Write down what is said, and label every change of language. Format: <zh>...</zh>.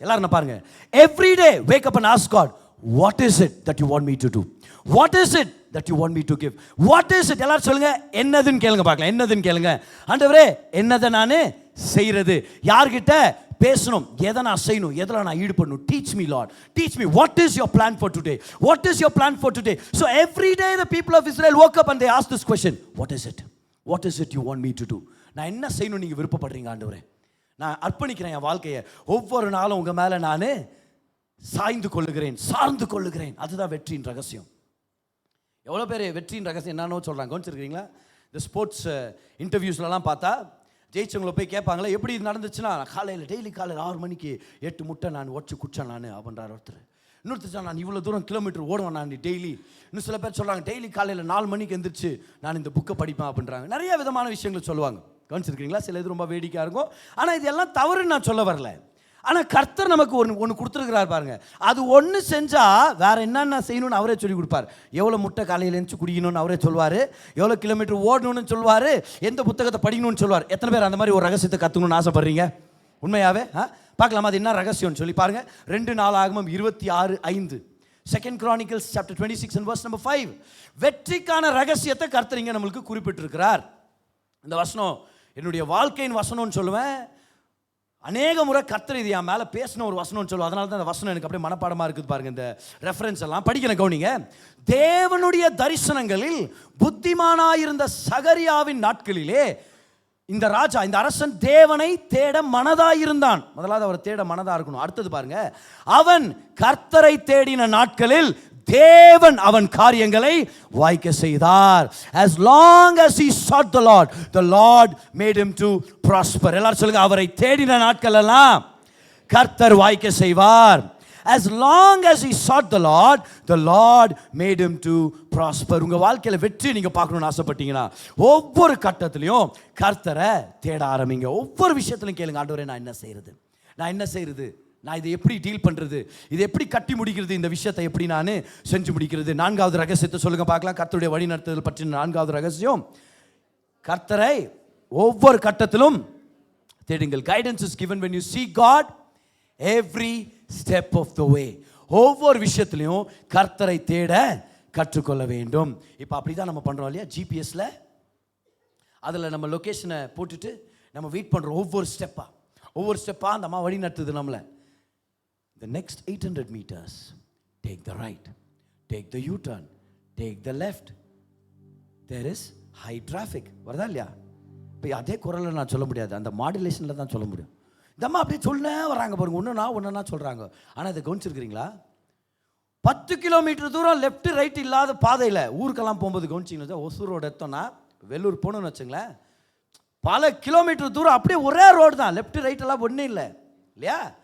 <ta>எல்லாரும் பாருங்க,</ta> <en>Every day wake up and ask God, what is it that you want me to do, what is it that you want me to give, what is it.</en> <ta>எல்லாரும் சொல்லுங்க, என்னதுன்னு கேளுங்க பார்க்கலாம். என்னதுன்னு கேளுங்க. ஆண்டவரே என்னதை நான் செய்யறது, யார்கிட்ட பேசணும், எதை நான் செய்யணும், எதில் நான் ஈடுபடணும்.</ta> <en>Teach me Lord, teach me, what is your plan for today, what is your plan for today. So every day the people of Israel woke up and they asked this question, what is it, what is it you want me to do.</en> <ta>நான் என்ன செய்யணும் நீங்கள் விருப்பப்படுறீங்க ஆண்டவரே, நான் அர்ப்பணிக்கிறேன் என் வாழ்க்கையை. ஒவ்வொரு நாளும் உங்கள் மேலே நான் சாய்ந்து கொள்ளுகிறேன், சார்ந்து கொள்ளுகிறேன். அதுதான் வெற்றியின் ரகசியம். எவ்வளோ பேர் வெற்றியின் ரகசியம் என்னன்னு சொல்கிறாங்க கவனிச்சிருக்கிறீங்களா? இந்த ஸ்போர்ட்ஸ் இன்டர்வியூஸ்லாம் பார்த்தா ஜெயிச்சவங்களை போய் கேட்பாங்களே, எப்படி இது நடந்துச்சுன்னா, காலையில் டெய்லி காலையில் 6 மணிக்கு 8 முட்டை நான் உடச்சு குடிச்சேன் நான் அப்படின்றார் ஒருத்தர். இன்னொருத்தர் நான் இவ்வளோ தூரம் கிலோமீட்டர் ஓடுவேன் நான் டெய்லி. இன்னும் சில பேர் சொல்கிறாங்க டெய்லி காலையில் 4 மணிக்கு எந்திரிச்சு நான் இந்த புக்கை படிப்பேன் அப்படின்றாங்க. நிறைய விதமான விஷயங்கள் சொல்லுவாங்க கவனிச்சிருக்கிறீங்களா? சில இது ரொம்ப வேடிக்கையாக இருக்கும். ஆனால் இது எல்லாம் தவறுன்னு நான் சொல்ல வரல. ஆனால் கர்த்தர் நமக்கு ஒன்று கொடுத்துருக்கிறார் பாருங்க. அது ஒன்று செஞ்சால் வேற என்னென்ன செய்யணும்னு அவரே சொல்லி கொடுப்பார். எவ்வளோ முட்டை காலையில் எழுந்து குடிக்கணும்னு அவரே சொல்வார், எவ்வளோ கிலோமீட்டர் ஓடணும்னு சொல்வார், எந்த புத்தகத்தை படிக்கணும்னு சொல்வார். எத்தனை பேர் அந்த மாதிரி ஒரு ரகசியத்தை கற்றுக்கணும்னு ஆசைப்படுறீங்க? உண்மையாகவே பார்க்கலாமா அது என்ன ரகசியம்னு சொல்லி பாருங்க. 2 நாளாகமம் 26:5,</ta> <en>2 Chronicles chapter 26 and verse number 5.</en> <ta>வெற்றிக்கான ரகசியத்தை கர்த்தர் இங்கே நம்மளுக்கு குறிப்பிட்டிருக்கிறார். இந்த வசனம் என்னுடைய வாழ்க்கையின் வசனம்னு சொல்லுவேன். அநேக முறை கர்த்தர் இது என் மேலே பேசின ஒரு வசனம்னு சொல்லுவோம். அதனால தான் அந்த வசனம் எனக்கு அப்படியே மனப்பாடமாக இருக்குது பாருங்க. இந்த ரெஃபரன்ஸ் எல்லாம் படிக்கணும் கவனிங்க. தேவனுடைய தரிசனங்களில் புத்திமானாயிருந்த சகரியாவின் நாட்களிலே இந்த ராஜா, இந்த அரசன் தேவனை தேட மனதாயிருந்தான். முதலாவது அவர் தேட மனதா இருக்கணும். அடுத்தது பாருங்க, அவன் கர்த்தரை தேடின நாட்களில் தேவன் அவன் காரியங்களை வாய்க்க செய்தார்.</ta> <en>As long as he sought the Lord made him to prosper.</en> <ta>எல்லாரும் சொல்லுங்க, அவரை தேடின நாட்கள் எல்லாம் கர்த்தர் வாய்க்க செய்வார்.</ta> <en>As long as he sought the Lord made him to prosper.</en> <ta>உங்க வாழ்க்கையில வெற்றி நீங்க பார்க்கணும்னு ஆசைப்பட்டீங்கன்னா ஒவ்வொரு கட்டத்திலையும் கர்த்தரை தேட ஆரம்பிங்க. ஒவ்வொரு விஷயத்திலும் கேளுங்க, ஆண்டவரே நான் என்ன செய்யறது, நான் என்ன செய்யறது, நான் இதை எப்படி டீல் பண்ணுறது, இதை எப்படி கட்டி முடிக்கிறது, இந்த விஷயத்தை எப்படி நான் செஞ்சு முடிக்கிறது. 4வது ரகசியத்தை சொல்லுங்க பார்க்கலாம். கர்த்தருடைய வழி நடத்துதல் பற்றின 4வது ரகசியம், கர்த்தரை ஒவ்வொரு கட்டத்திலும் தேடுங்கள்.</ta> <en>Guidance is given when you seek God every step of the way.</en> <ta>ஒவ்வொரு விஷயத்திலையும் கர்த்தரை தேட கற்றுக்கொள்ள வேண்டும். இப்போ அப்படி தான் நம்ம பண்ணுறோம் இல்லையா? ஜிபிஎஸ்ல அதில் நம்ம லொக்கேஷனை போட்டுட்டு நம்ம வெயிட் பண்ணுறோம். ஒவ்வொரு ஸ்டெப்பாக அந்த அம்மா வழி நடத்துது நம்மளை.</ta> <en>The next 800 meters, take the right, take the U-turn, take the left. There is high traffic.</en> <ta>வருதா இல்லையா? இப்போ அதே குரலில் நான் சொல்ல முடியாது, அந்த மாடுலேஷனில் தான் சொல்ல முடியும். இந்த அம்மா அப்படியே சொல்ல வராங்க பாருங்க, ஒன்றுனா சொல்கிறாங்க. ஆனால் இதை கவனிச்சிருக்கிறீங்களா? 10 கிலோமீட்டர் தூரம் லெஃப்ட் ரைட் இல்லாத பாதையில் ஊருக்கெல்லாம் போகும்போது கவனிச்சிங்கன்னா, ஒசூர் ரோடு எடுத்தோன்னா வெள்ளூர் போகணுன்னு வச்சுங்களேன், பல கிலோமீட்டர் தூரம் அப்படியே ஒரே ரோடு தான், லெஃப்ட் ரைட் எல்லாம் ஒன்றும் இல்லை இல்லையா?</ta>